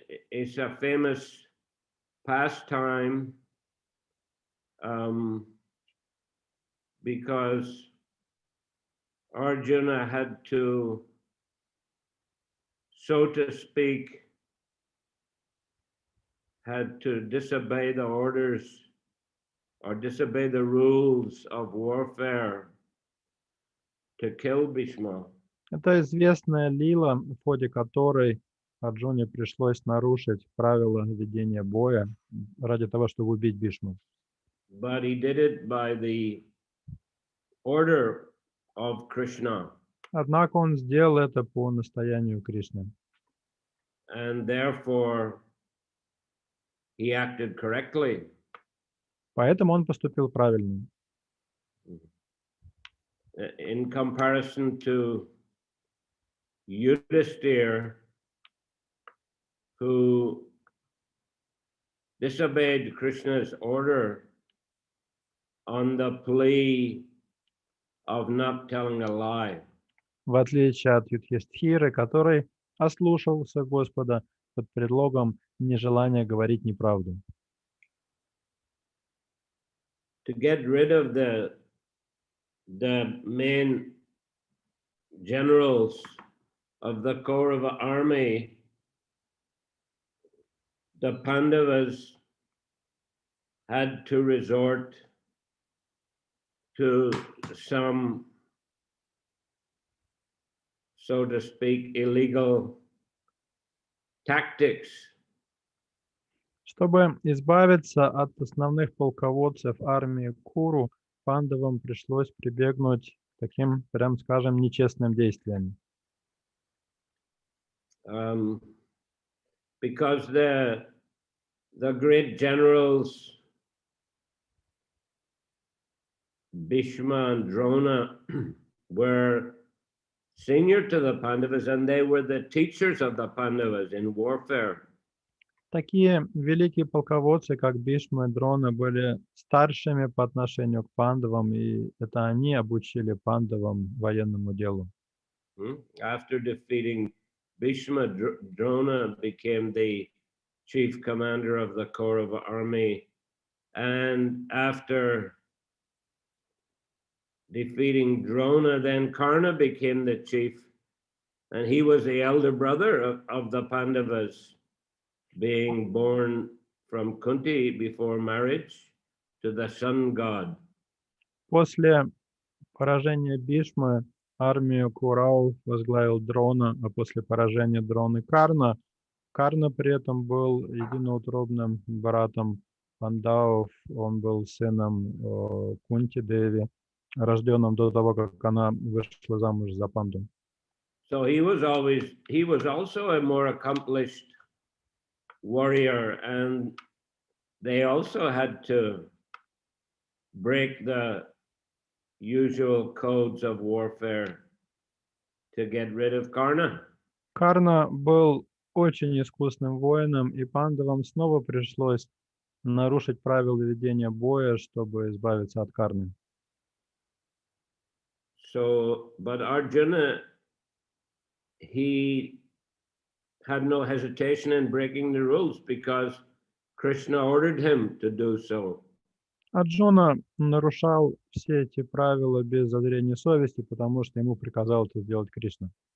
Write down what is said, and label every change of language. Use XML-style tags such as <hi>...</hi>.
<en>It's a famous pastime because Arjuna had to, so to speak, had to disobey the orders or disobey the rules of warfare to kill Bhishma.</en> <ru>Это известная лила, в ходе которой Арджуне пришлось нарушить правила ведения боя ради того, чтобы убить Бхишму.</ru> <en>But he did it by the order of Krishna.</en> <ru>Однако он сделал это по настоянию Кришны.</ru> <en>And therefore he acted correctly.</en> <ru>Поэтому он поступил правильно.</ru> <en>In comparison to Yudhisthira, who disobeyed Krishna's order on the plea of not telling a lie.</en> <ru>В отличие от Юдхистхиры, который ослушался Господа под предлогом нежелания говорить неправду.</ru> <en>To get rid of the main generals of the Kaurava army, the Pandavas had to resort to some, so to speak, illegal tactics.</en> <ru>Чтобы избавиться от основных полководцев армии Куру, пандавам пришлось прибегнуть к таким, прям скажем, нечестным действиям.</ru> <en>Because the great generals Bhishma and Drona were senior to the Pandavas, and they were the teachers of the Pandavas in warfare.</en> <ru>Такие великие полководцы, как Бишма и Дрона, были старшими по отношению к пандавам, и это они обучили пандавам военному делу.</ru> <en>After defeating Bhishma, Drona became the chief commander of the Kaurava army, and after defeating Drona, then Karna became the chief, and he was the elder brother of the Pandavas, being born from Kunti before marriage to the sun god.</en> <ru>После поражения Бишмы армию Курау возглавил Дрона, а после поражения Дроны Карна, Карна при этом был единоутробным братом Пандавов, он был сыном Кунти Деви, рожденным до того, как она вышла замуж за Панду.</ru> <en>So he was also a more accomplished warrior, and they also had to break the usual codes of warfare to get rid of Karna.</en> <ru>Карна был очень искусным воином, и пандавам снова пришлось нарушить правила ведения боя, чтобы избавиться от Карны.</ru> <en>So, but Arjuna, he had no hesitation in breaking the rules because Krishna ordered him to do so.</en> <ru>Арджуна нарушал все эти правила без зазрения совести, потому что ему приказал это сделать Кришна.</ru>